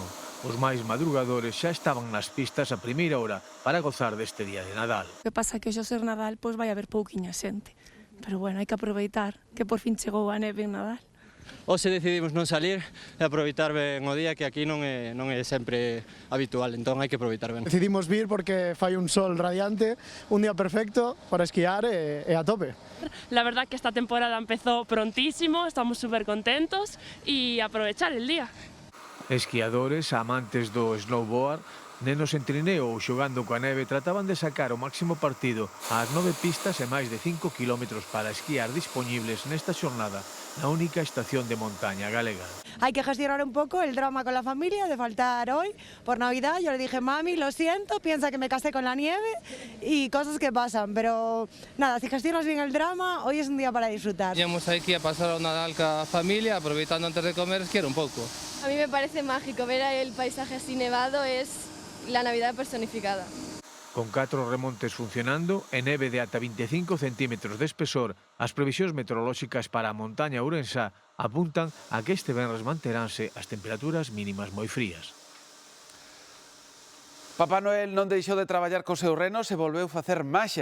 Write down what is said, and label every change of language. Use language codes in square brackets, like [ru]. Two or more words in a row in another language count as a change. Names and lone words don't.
[gl] Os máis madrugadores xa estaban nas pistas a primeira hora para gozar deste día de Nadal. O que pasa é que hoxe ser Nadal pois vai haber pouquiña xente. Pero bueno, hai que aproveitar que por fin chegou a neve en Nadal. Hoxe decidimos non salir e aproveitar ben o día, que aquí non é sempre habitual, entón hai que aproveitar ben. Decidimos vir porque fai un sol radiante, un día perfecto para esquiar e a tope. [es] La verdad que esta temporada empezó prontísimo, estamos súper contentos y aprovechar el día. [gl] Esquiadores, amantes do snowboard, nenos en trineo ou xogando coa neve trataban de sacar o máximo partido ás 9 pistas e máis de 5 kilómetros para esquiar dispoñibles nesta xornada na única estación de montaña galega. [es] Hay que gestionar un poco el drama con la familia de faltar hoy por Navidad. Yo le dije, mami, lo siento, piensa que me casé con la nieve y cosas que pasan, pero nada, si gestionas bien el drama, hoy es un día para disfrutar. [gl] Íamos aquí a pasar o Nadal ca familia, aproveitando antes de comer, esquiar un pouco. [es] A mí me parece mágico ver el paisaje así nevado, es la Navidad personificada. [gl] Con 4 remontes funcionando e neve de ata 25 centímetros de espesor, as previsións meteorolóxicas para a montaña ourensa apuntan a que este venres manteránse as temperaturas mínimas moi frías. Papá Noel non deixou de traballar cos seus renos e volveu facer maxia.